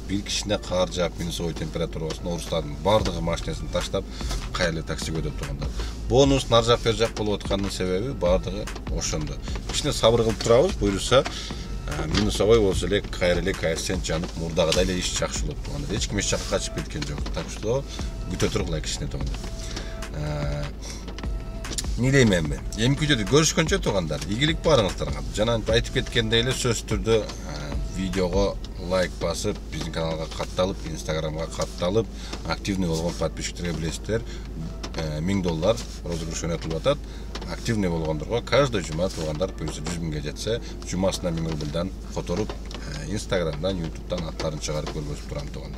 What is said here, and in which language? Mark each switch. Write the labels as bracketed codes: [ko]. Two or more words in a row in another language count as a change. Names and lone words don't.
[ky] Бир кичине кар жаап, минусовой температура болсун, орустардын бардыгы машинесин таштап, кайра таксиге өтөт туугандар. Бонус нар жак бер жак болуп аткандын себеби бардыгы ошондо. Кичине сабыр кылып турабыз, буюрса минусовой болсо эле кайра эле коэффициент жанып, мурдагыдай эле иш жакшы болот туугандар. Эч ким эч жакка качып кеткен жок. [ru] Так что [ky] күтө тургула кичине туугандар. [kk] Не деймін мен? [ky] Эмки видеода көрүшкөнчө туугандар, ийгилик барыңыздарга. Жана айтып кеткендей эле сөзсүз түрдө видеого лайк басып, биздин каналга катталып, Инстаграмга катталып, активный болгон подписчиктерге билесиздер, $1000 розыгрыш өтүлүп атат. Активный болгондорго каждый жума туугандар буюрса 100 миңге жетсе, жумасына 1000 рубльдан которуп, Инстаграмдан, Ютубтан аттарын чыгарып көргөзүп турам туугандар.